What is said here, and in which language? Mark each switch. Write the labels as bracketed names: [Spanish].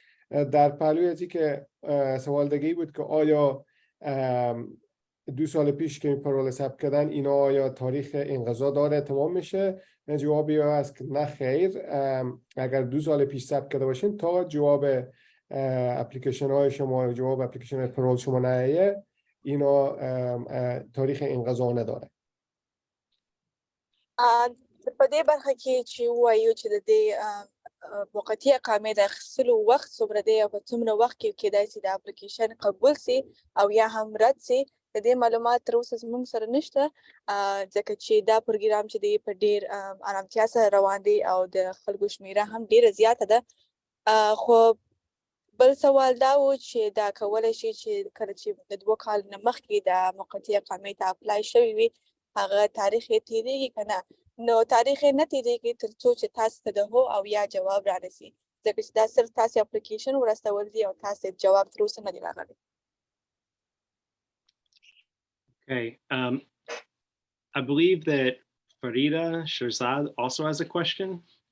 [Persian] در پهلوی ازی که سوال دیگه بود که آیا 2 سال پیش که پرول ثبت کردن اینا آیا تاریخ انقضا داره تمام میشه؟ جوابی هست که نه خیر. اگر 2 سال پیش ثبت کرده باشین تا جواب اپلیکیشن های شما جواب اپلیکیشن پرول شما نیایه اینا تاریخ انقضا نداره. [Pashto] په دې برخه کې چې وایو چې د دې موقتی اقامه د اخیستلو وخت څومره دی او په څومره وخت کې کېدای شي د اپلیکیشن قبول سي او یا هم رد سي، د دې معلومات تر اوسه زموږ سره نشته ځکه چې دا پروګرام چې دی په ډېر ارامتیا سره روان دی او د خلکو شمیره هم ډېره زیاته ده. خو بل سوال دا و چې دا کولی شي چې کله چې د 2 کال نه مخکې د موقتی اقامې ته اپلای شوي وي هغه تاریخ یې تېرېږي که نه، نو تاریخ یې نه تېرېږي تر څو چې تاسو ته د هو او یا جواب رانسي، ځکه چې دا صرف تاسې اپلیکیشن ورستول دي او تاسې جواب تر اوسه نه دی راغلی. [English] Okay, I believe that Farida Shirzad also has a question.